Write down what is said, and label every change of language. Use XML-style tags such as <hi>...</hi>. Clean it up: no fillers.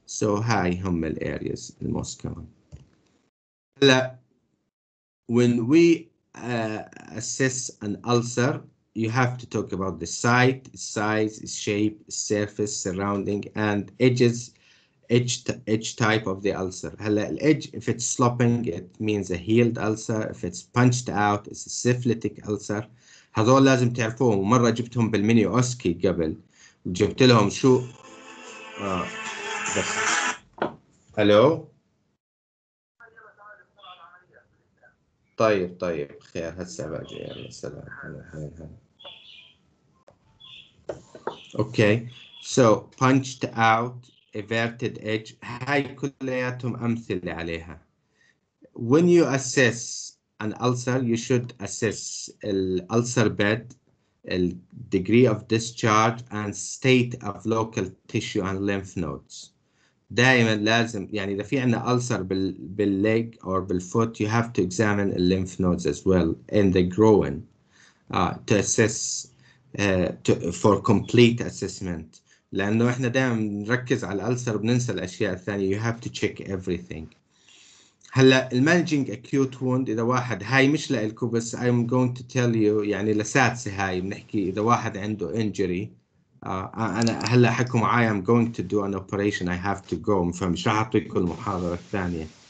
<en>So هاي هم ال areas the most common. هلا when we assess an ulcer, you have to talk about the site, size, shape, surface, surrounding, and edges, edge type of the ulcer. هلا الedge, if it's sloping, it means a healed ulcer. If it's punched out, it's a syphilitic ulcer.</en> <ar>هذول لازم تعرفوهم. ومرة جبتهم بالمينيو اوسكي قبل وجبت لهم شو بس الو طيب خير هسه باجي يلا سلام هلا اوكي</ar> <en>so punched out, everted edge,</en> <ar>هاي كلياتهم أمثلة عليها.</ar> <en>When you assess an ulcer, you should assess the ulcer bed, the degree of discharge, and state of local tissue and lymph nodes.</en> <ar>دائما لازم يعني إذا في عندنا</ar> <en>ulcer بالleg or بالfoot, you have to examine the lymph nodes as well in the groin to assess for complete assessment.</en> <ar>لأنه إحنا دائما نركز على الألسر وبننسى الأشياء الثانية.</ar> <en>You have to check everything.</en> <ar>هلا المانجينج acute wound إذا واحد هاي مش لإلكم بس</ar> <en>I'm going to tell you</en> <ar>يعني لساتسة هاي بنحكي إذا واحد عنده injury أنا هلا حكوا معايا</ar> <en>I'm going to do an operation I have to go</en> <ar>فمش راح أعطيكم المحاضرة الثانية.</ar>